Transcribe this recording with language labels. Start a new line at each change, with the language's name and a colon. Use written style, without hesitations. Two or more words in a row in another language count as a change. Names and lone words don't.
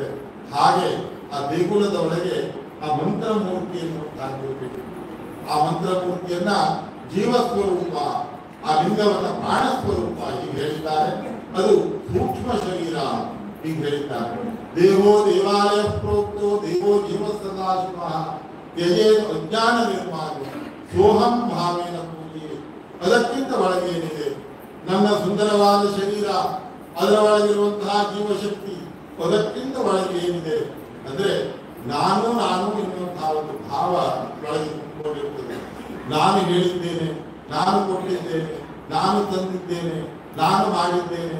Kannada: ಹಾಗೆ ಆ ದೇಗುಲದ ಒಳಗೆ ಆ ಮಂತ್ರ ಮೂರ್ತಿಯನ್ನು ಕಾಣಬೇಕು. ಆ ಮಂತ್ರ ಮೂರ್ತಿಯನ್ನ ಜೀವ ಸ್ವರೂಪ, ಆ ಲಿಂಗವನ್ನ ಪ್ರಾಣ ಸ್ವರೂಪ ಹೀಗೆ ಹೇಳಿದ್ದಾರೆ. ಅದು ಸೂಕ್ಷ್ಮ ಶರೀರ ಹೀಗೆ ಹೇಳಿದ್ದಾರೆ.
Sanskrit: ದೇವೋ ದೇವಾಲಯ ಪ್ರೋಕ್ತೋ ದೇವೋ ಜೀವ ಸದಾಶಿವ ತ್ಯಜೇತ್ ಅಜ್ಞಾನ ನಿರ್ಮಾಲ್ಯ ಸೋಹಂ ಭಾವೇನ ಪೂಜೆ.
Kannada: ಅದಕ್ಕಿಂತ ಒಳಗೆ ಏನಿದೆ ನನ್ನ ಸುಂದರವಾದ ಶರೀರ, ಅದರ ಒಳಗಿರುವಂತಹ ಜೀವಶಕ್ತಿ, ಅದಕ್ಕಿಂತ ಒಳಗೆ ಏನಿದೆ ಅಂದ್ರೆ ನಾನು ಎನ್ನುವಂತಹ ಒಂದು ಭಾವ ಒಳಗೆ ತುಂಬಿಕೊಂಡಿರುತ್ತದೆ. ನಾನು ಹೇಳಿದ್ದೇನೆ, ನಾನು ಕೊಟ್ಟಿದ್ದೇನೆ, ನಾನು ತಂದಿದ್ದೇನೆ, ನಾನು ಮಾಡಿದ್ದೇನೆ.